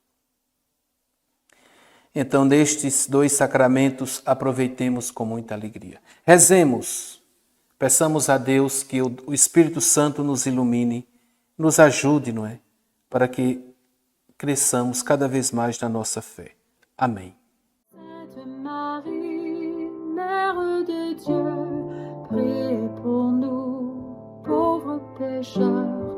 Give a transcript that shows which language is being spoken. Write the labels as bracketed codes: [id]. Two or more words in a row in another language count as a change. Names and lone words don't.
[pt] Então, nestes 2 sacramentos, aproveitemos com muita alegria. Rezemos, peçamos a Deus que o Espírito Santo nos ilumine, nos ajude, não é? Para que cresçamos cada vez mais na nossa fé. Amém. [fr] Sainte Marie, Mère de Dieu, priez pour nous, pauvres pécheurs,